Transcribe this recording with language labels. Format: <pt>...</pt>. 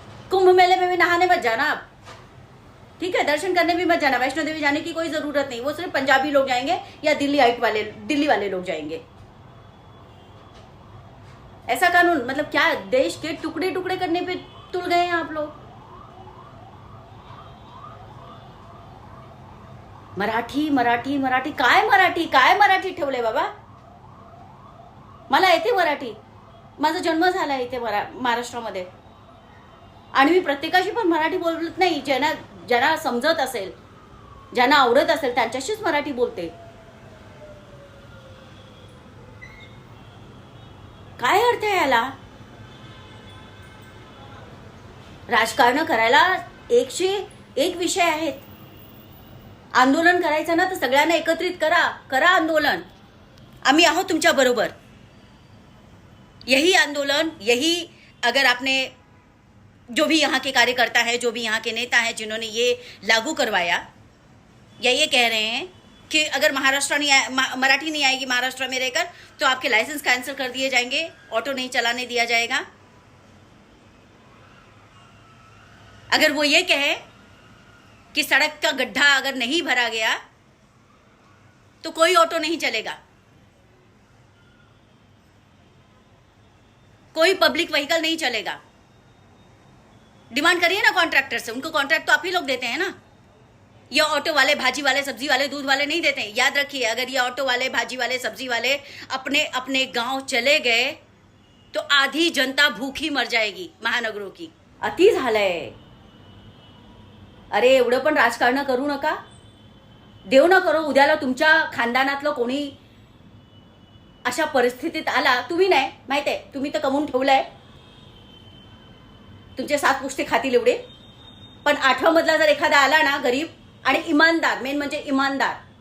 <hi>कुंभ मेले में भी नहाने मत जाना आप, ठीक है? दर्शन करने भी मत जाना। वैष्णो देवी जाने की कोई जरूरत नहीं, वो सिर्फ पंजाबी लोग जाएंगे या दिल्ली वाले लोग जाएंगे। ऐसा कानून, मतलब क्या देश के टुकड़े टुकड़े करने पे तुल गए हैं आप लोग?</hi> <mr>मराठी मराठी मराठी काय मराठी ठेवलंय बाबा? मला येते मराठी, माझा जन्म झाला इथे महाराष्ट्रामध्ये, आणि मी प्रत्येकाशी पण मराठी बोलत नाही. ज्यांना समजत असेल, ज्यांना आवडत असेल त्यांच्याशीच मराठी बोलते. काय अर्थ आहे याला? राजकारण करायला 101 विषय आहेत. आंदोलन करायचं ना तर सगळ्यांना एकत्रित करा आंदोलन. आम्ही आहोत तुमच्या बरोबर.</mr> <hi>यही आंदोलन, यही अगर आपने जो भी यहाँ के कार्यकर्ता है, जो भी यहाँ के नेता हैं जिन्होंने ये लागू करवाया, या ये कह रहे हैं कि अगर मराठी नहीं आएगी महाराष्ट्र में रहकर तो आपके लाइसेंस कैंसिल कर दिए जाएंगे, ऑटो नहीं चलाने दिया जाएगा। अगर वो ये कहे कि सड़क का गड्ढा अगर नहीं भरा गया तो कोई ऑटो नहीं चलेगा, कोई पब्लिक व्हीकल नहीं चलेगा। डिमांड करिए ना कॉन्ट्रैक्टर से, उनको कॉन्ट्रैक्ट तो आप ही लोग देते हैं ना। ये ऑटो वाले, भाजी वाले, सब्जी वाले, दूध वाले नहीं देते हैं। याद रखिए, अगर ये ऑटो वाले, भाजी वाले, सब्जी वाले अपने अपने गांव चले गए तो आधी जनता भूखी मर जाएगी महानगरों की।</hi> <mr>अति झालंय. अरे एवढं पण राजकारण करू नका. देव न करो उद्याला तुमच्या खानदानातलं कोणी अशा परिस्थितीत आला, तुम्ही नाही माहित आहे, तुम्ही तर कमवून ठेवलंय, तुमचे 7 पुष्टे खातील एवढे, पण 8व्या मधला जर एखादा आला ना गरीब आणि इमानदार, मेन म्हणजे इमानदार,</mr>